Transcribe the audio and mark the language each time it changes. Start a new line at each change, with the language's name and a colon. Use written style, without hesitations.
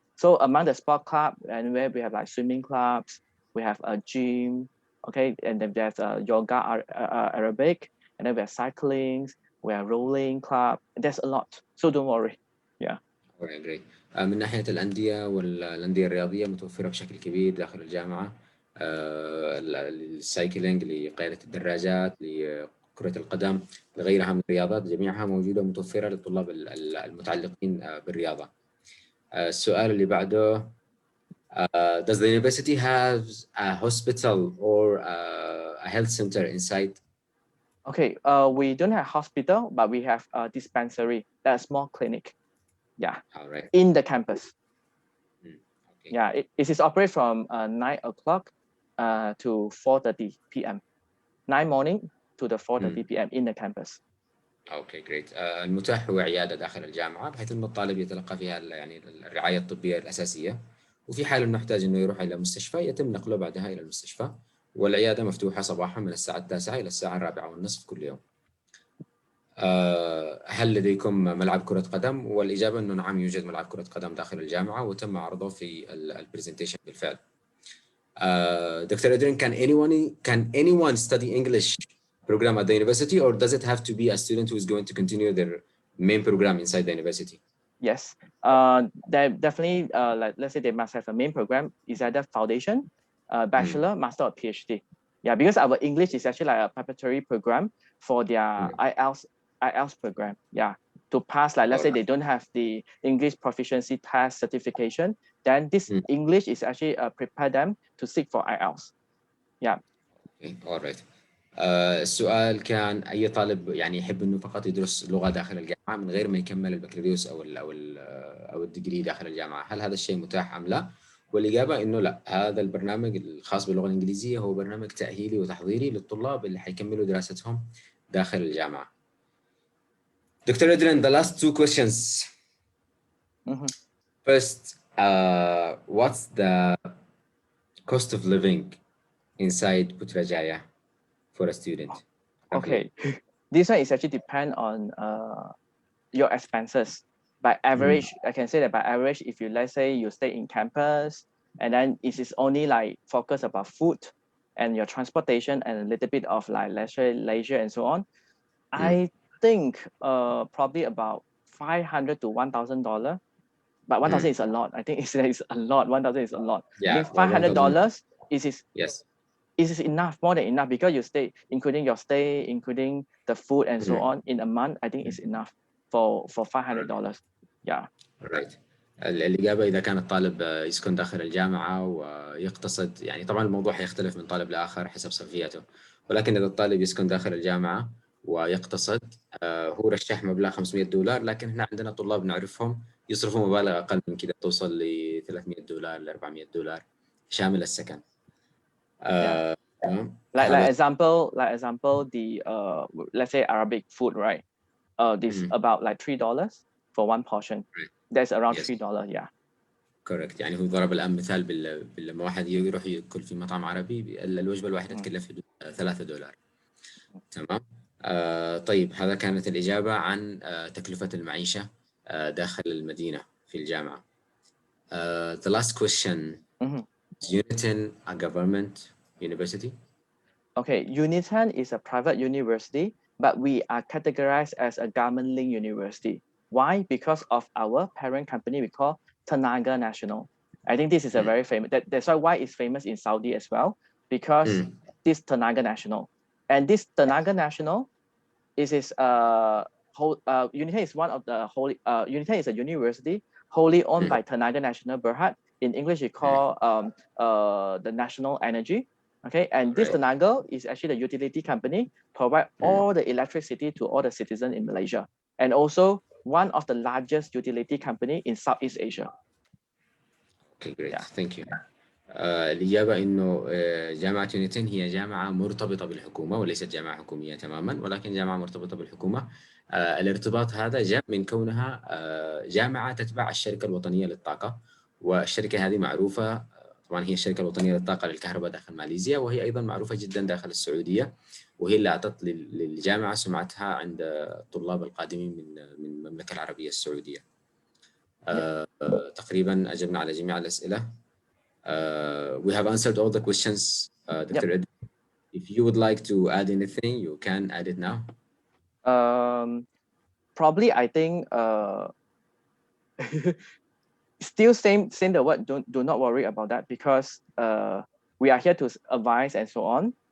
English: So among the sport club, and where we have like swimming clubs, we have a gym, okay, and then there's a yoga, Arabic, and then we have cycling, we have rolling club. There's a lot, so don't worry. Yeah. Okay, great.
Arabic: من ناحية الأندية والأندية الرياضية متوفرة بشكل كبير داخل الجامعة. السايكلينج لقيادة الدراجات، لكرة القدم، لغيرها من الرياضات، جميعها موجودة متوفرة للطلاب المتعلقين بالرياضة. السؤال اللي بعده
English: does the university have a hospital or a health center inside? Okay, we don't have hospital, but we have a dispensary, a small clinic. Yeah, all right. In the campus. Okay. Yeah, it is operated from 9 o'clock to 4:30 p.m. 9 morning to the 4:30 p.m. in the campus. Okay great.
Arabic: المتاح هو عياده داخل الجامعه بحيث انه الطالب يتلقى فيها يعني الرعايه الطبيه الاساسيه، وفي حال انه يحتاج انه يروح الى مستشفى يتم نقله بعدها الى المستشفى، والعياده مفتوحه صباحا من الساعه 9 الى الساعه 4:30 كل يوم. هل لديكم ملعب كره قدم؟ والاجابه انه نعم يوجد ملعب كره قدم داخل الجامعه وتم عرضه في البرزنتيشن بالفعل.
English: Dr. Adrian, can anyone study English program at the university, or does it have to be a student who is going to continue their main program inside the university? Yes, they definitely, like let's say they must have a main program, is either foundation, bachelor, master, or PhD. Yeah, because our English is actually like a preparatory program for their IELTS program. Yeah, to pass, like let's say they don't have the English proficiency test certification, then this English is actually prepare them to seek for IELTS. Yeah. Okay, all right.
Arabic: السؤال كان أي طالب يعني يحب إنه فقط يدرس لغة داخل الجامعة من غير ما يكمل البكالوريوس أو الديجري داخل الجامعة، هل هذا الشيء متاح أم لا؟ والإجابة إنه لا، هذا البرنامج الخاص باللغة الإنجليزية هو برنامج تأهيلي وتحضيري للطلاب اللي حيكملوا دراستهم داخل الجامعة.
English: Dr. Adrian, the last two questions. First, what's the cost of living inside Putrajaya for a student? Okay, this one is actually depend on your expenses. By average, I can say that by average, if you let's say you stay in campus and then it is only like focus about food and your transportation and a little bit of like leisure and so on, I think probably about $500 to $1,000. But 1,000 is a lot. I think it's a lot. 1,000 is a lot. Yeah, I think $500 is yes. It is enough, more than enough, because you stay, including your stay, including the food and so on in a month. I think it's enough for $500. Yeah. Right.
Arabic: الإجابة إذا كان الطالب يسكن داخل الجامعة ويقتصد، يعني طبعا الموضوع حيختلف من طالب لآخر حسب صرفيته، ولكن إذا الطالب يسكن داخل الجامعة ويقتصد هو رشح مبلغ $500، لكن إحنا عندنا طلاب نعرفهم يصرفوا مبالغ أقل من كده، توصل ل $300 ل $400 شامل السكن.
English: Like example, the let's say Arabic food, right? This about like $3 for one portion. Right. That's around $3. Yeah. Correct.
Arabic: يعني هو ضرب الآن مثال لما واحد يروح يأكل في مطعم عربي الوجبة الواحدة تكلف $3. تمام. طيب هذا كانت الإجابة عن تكلفة المعيشة داخل المدينة في الجامعة.
English: The last question. Is UNITN a government university? Okay, UNITN is a private university, but we are categorized as a government-linked university. Why? Because of our parent company we call Tanaga National. I think this is a very famous, that's why it's famous in Saudi as well, because this Tanaga National. And this Tanaga National is UNITN is one of the UNITN is a university wholly owned by Tanaga National Berhad. In English, we call the National Energy. Okay, and this Tenaga is actually the utility company, provide all the electricity to all the citizens in Malaysia, and also one of the largest utility company in Southeast Asia. Okay, great. Yeah. Thank you.
Arabic: الإجابة إنه جامعة يونيتن هي جامعة مرتبطة بالحكومة وليست جامعة حكومية تماما، ولكن جامعة مرتبطة بالحكومة. الارتباط هذا جاء من كونها جامعة تتبع الشركة الوطنية للطاقة، والشركة هذه معروفة طبعا هي الشركة الوطنية للطاقة للكهرباء داخل ماليزيا، وهي أيضا معروفة جدا داخل السعودية، وهي اللي أعطت للجامعة سمعتها عند الطلاب القادمين من المملكة العربية السعودية. تقريبا أجبنا على جميع الأسئلة.
English: We have answered all the questions, Dr. Ed. If you would like to add anything, you can add it now. Probably, I think still same the word. Do not worry about that, because we are here to advise and so on.